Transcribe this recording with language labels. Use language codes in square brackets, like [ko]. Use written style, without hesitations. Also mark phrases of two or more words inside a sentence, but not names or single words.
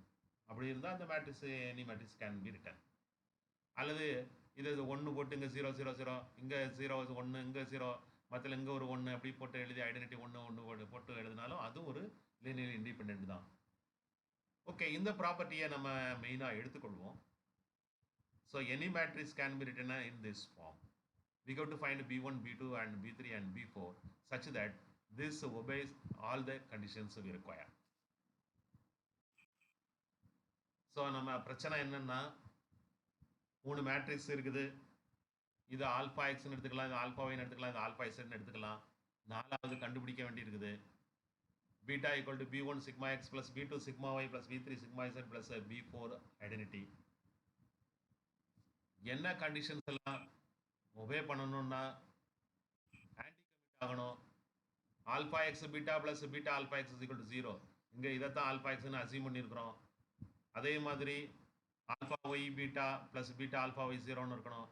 [ta] அப்படி இருந்தால் அந்த [en] matrix any matrix can be written. [ta] அல்லது இது 1 போட்டு இங்கே 0 0 0, இங்கே 0 1, இங்கே 0, மற்ற இங்கே ஒரு 1 அப்படி போட்டு எழுதி ஐடென்டிட்டி 1 1 போட்டு எழுதினாலும் அது ஒரு [en] linear independent [ta] தான். ஓகே, இந்த ப்ராப்பர்ட்டியை நம்ம மெயினாக எடுத்துக்கொள்வோம். [en] so any matrix can be written in this form. We have to find b1, b2 and b3 and b4 such that this obeys all the conditions we require. [ta] So நம்ம பிரச்சனை என்னன்னா, 3 மேட்ரிக்ஸ் இருக்குது. இது [en] alpha x [ta] எடுத்துக்கலாம், இது [en] alpha y [ta] எடுத்துக்கலாம், இது [en] alpha z [ta] எடுத்துக்கலாம். 4வது கண்டுபிடிக்க வேண்டி இருக்குது. [en] beta equal to b1 sigma x plus b2 sigma y plus b3 sigma z plus b4 identity. [ta] என்ன கண்டிஷன்ஸ் எல்லாம் ஒபே பண்ணணும்னா [en] anti commute [ta] ஆகணும். [en] alpha x beta plus beta alpha x equal to 0. [ta] இங்கே இதைத்தான் [en] alpha x [ta] அசீவ் பண்ணியிருக்கிறோம். அதே மாதிரி [en] alpha y beta plus beta alpha y [ta] 0ன்னு இருக்கணும்.